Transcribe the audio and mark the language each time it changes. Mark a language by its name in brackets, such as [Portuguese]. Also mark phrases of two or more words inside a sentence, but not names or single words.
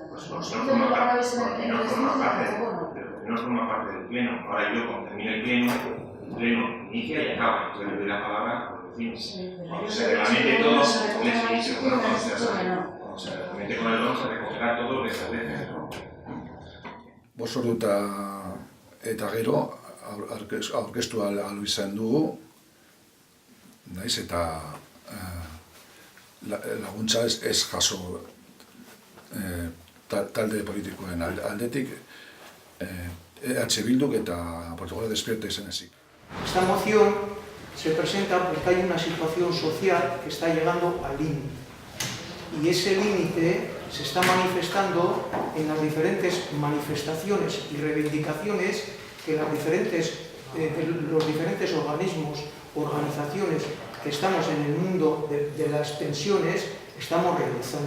[Spanish] Pues no forma parte del pleno. Ahora yo, cuando termine el pleno inicia y acaba. Entonces le doy la palabra a los vecinos. Cuando se reglamente todo, cuando se reglamente con el don, se recogerá todo lo que se establece. [Basque] Bost ordu eta gero aurkeztu ahal izan dugu, naiz eta laguntza ez jaso talde politikoen aldetik, EH Bilduk eta Portugal Despierta izan ezik. [Spanish] Esta moción se presenta porque hay una situación social que está llegando al límite. Y ese límite se está manifestando en las diferentes manifestaciones y reivindicaciones que los diferentes organismos, organizaciones que estamos en el mundo de las pensiones estamos realizando.